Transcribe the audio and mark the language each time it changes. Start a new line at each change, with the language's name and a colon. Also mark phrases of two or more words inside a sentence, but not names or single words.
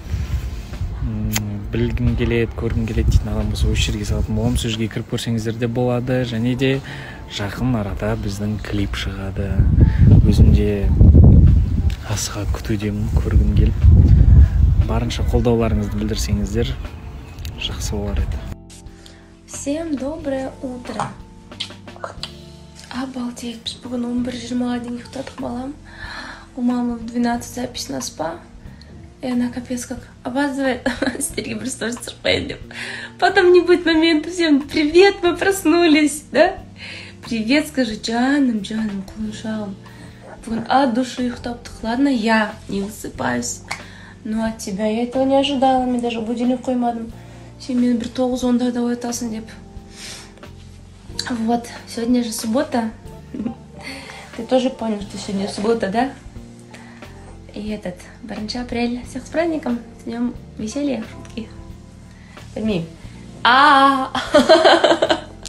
Kazakh: Білгім келеді, көргім келеді дейтін адам болса осы жерге салатын боламын. Сол жерге кіріп көрсеңіздер де болады. Және де жақын арада біздің клип шығады. Өзім де асыға күтудемін, көргім келіп. Барынша қолдауларыңызды білдірсеңіздер жақсы болар еді.
Russian: Всем доброе утро. Обалдеть,
Kazakh: біз бүгін 11:20-ға дейін ұйықтадық балам.
Russian: У мамы в 12 запись на спа. И она капец как опаздывает. Стереги просто поедем. Потом не будет момента. Всем привет, мы проснулись, да? Привет, скажи Джаном, кулышалом.
Kazakh: Бүгін
Russian: от души
Kazakh: ұйықтаптық.
Russian: Ладно, я не высыпаюсь. Но от тебя я этого не ожидала.
Kazakh: Мен даже будильник қоймадым. Сен мені бір 9-10-да оятасың деп.
Russian: Вот, сегодня же суббота. Ты тоже понял, что сегодня суббота, да? И 1 апреля. Всех с праздником, с днем веселья, шутки. Пойми.